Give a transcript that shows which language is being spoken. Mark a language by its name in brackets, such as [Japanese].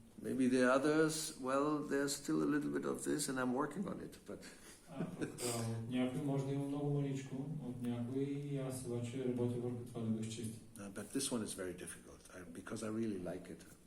[English] Maybe the others, well, there's still a little bit of this and I'm working on it. But [Bulgarian] от някой може да има много маличко, от някой и аз обаче работя върху това да го изчистя. [English] But this one is very difficult because I really like it.